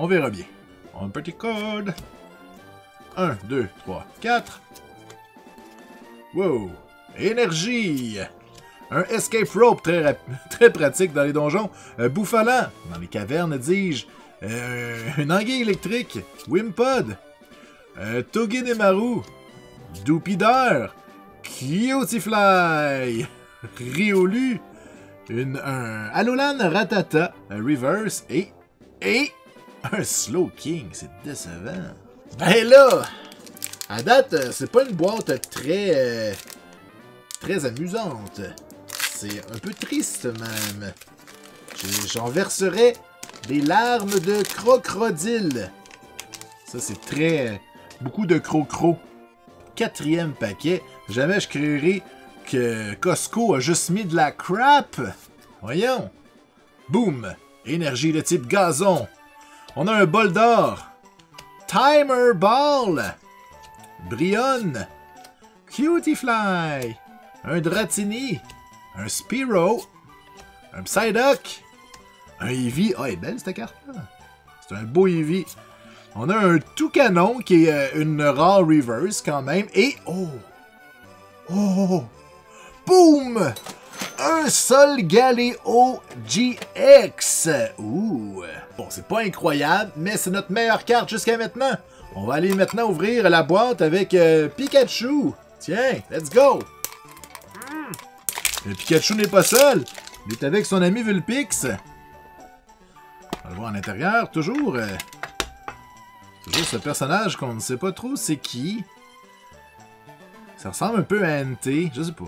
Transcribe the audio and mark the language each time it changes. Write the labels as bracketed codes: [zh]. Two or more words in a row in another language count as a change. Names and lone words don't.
[fr] On verra bien. Un petit code. 1, 2, 3, 4. Wow. Énergie. Un [en] escape rope [fr] très pratique dans les donjons. Un bouffalant dans les cavernes, dis-je. Une anguille électrique. Wimpod. Togedemaru. Doupideur. Cutie-Fly. Riolu. Un Alolan Ratata. Un Reverse. Et un Slow King. C'est décevant. Ben là, à date, c'est pas une boîte très amusante. C'est un peu triste même. J'en verserai des larmes de crocodile. Ça, c'est très... beaucoup de croc-croc. 4e paquet. Jamais je créerai que Costco a juste mis de la crap. Voyons. Boum. Énergie de type gazon. On a un bol d'or. Timer Ball. Brionne. Cutie-Fly. Un Dratini. Un Spearow. Un Psyduck. Un Eevee. Ah, elle est belle cette carte-là. C'est un beau Eevee. On a un Toucanon qui est une rare reverse quand même. Et... oh! Oh! Boum! Un Solgaleo GX. Ouh! Bon, c'est pas incroyable, mais c'est notre meilleure carte jusqu'à maintenant. On va aller maintenant ouvrir la boîte avec Pikachu. Tiens, [en] let's go! [fr] Le Pikachu n'est pas seul. Il est avec son ami Vulpix. On va le voir à l'intérieur, toujours. Toujours ce personnage qu'on ne sait pas trop c'est qui. Ça ressemble un peu à NT, je sais pas.